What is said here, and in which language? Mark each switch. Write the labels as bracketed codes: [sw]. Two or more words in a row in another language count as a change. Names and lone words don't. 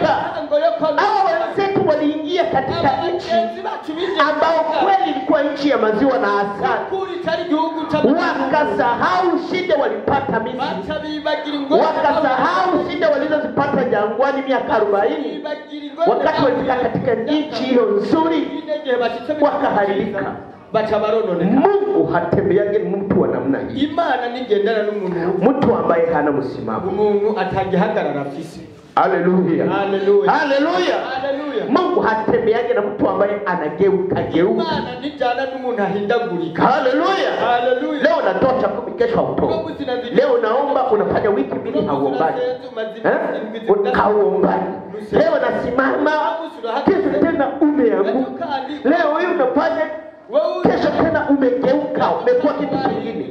[sw] Hao wenzetu waliingia katika nchi ambao kweli ilikuwa nchi ya maziwa na asali, wakasahau shida walipata Misri, wakasahau shida walizozipata jangwani miaka 40. Wakati walifika katika nchi hiyo nzuri wakaharibika. Mungu hatembeage mtu wa namna hii. [rn] Imana nigendana n'umuntu, [sw] mtu ambaye hana msimamo, [rn] umuntu atagihagarara afise. [sw] Haleluya. Haleluya. Haleluya. Mungu hatembeage na mtu ambaye anageuka. [rn] Imana nijana n'umuntu ahindagurika. [sw] Haleluya. Haleluya. Leo unatoa chakumi, kesho hautoa. Leo unaomba, unafanya wiki mbili hauombani. Hauombani. Leo unasimama, kesho tena umeanguka. Leo huyu unafanya kesho tena umegeuka, umekuwa kitu kingine.